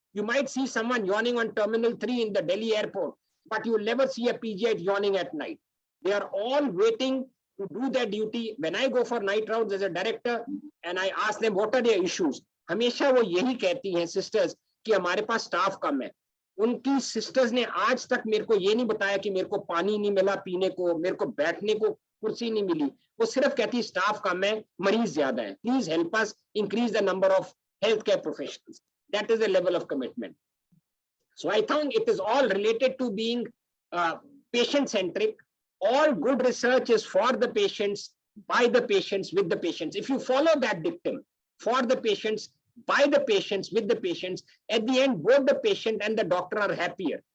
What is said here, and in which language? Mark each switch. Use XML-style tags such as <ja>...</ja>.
<en>You might see someone yawning on Terminal 3 in the Delhi airport, but you will never see a PGI yawning at night. They are all waiting to do their duty. When I go for night rounds as a director and I ask them what are their issues,</en> <hi>हमेशा वो यही कहती हैं sisters कि हमारे पास staff कम है. उनकी sisters ने आज तक मेरे को ये नहीं बताया कि मेरे को पानी नहीं मिला पीने को, मेरे को बैठने को कुर्सी नहीं मिली. वो सिर्फ कहती है staff कम है, मरीज ज्यादा है.</hi> <en>Please help us increase the number of healthcare professionals. That is the level of commitment. So I think it is all related to being patient-centric. All good research is for the patients, by the patients, with the patients. If you follow that dictum, for the patients, by the patients, with the patients, at the end, both the patient and the doctor are happier.</en>